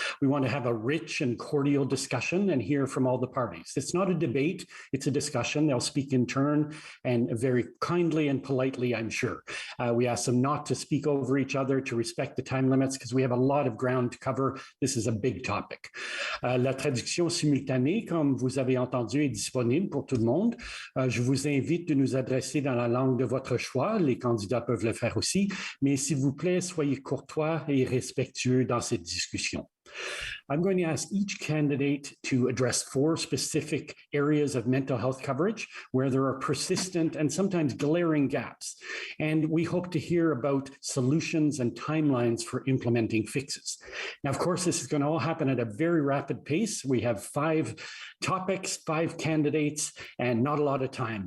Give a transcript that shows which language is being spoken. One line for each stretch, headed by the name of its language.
English: We want to have a rich and cordial discussion and hear from all the parties. It's not a debate, it's a discussion. They'll speak in turn and very kindly and politely, I'm sure. We ask them not to speak over each other, to respect the time limits, because we have a lot of ground to cover. This is a big topic.
French: La traduction simultanée, comme vous avez entendu, est disponible pour tout le monde. Je vous invite de nous adresser dans la langue de votre choix. Les candidats peuvent le faire aussi, mais s'il vous plaît, soyez courtois et respectueux dans cette discussion.
English: I'm going to ask each candidate to address 4 specific areas of mental health coverage where there are persistent and sometimes glaring gaps. And we hope to hear about solutions and timelines for implementing fixes. Now, of course, this is going to all happen at a very rapid pace. We have 5 topics, 5 candidates, and not a lot of time.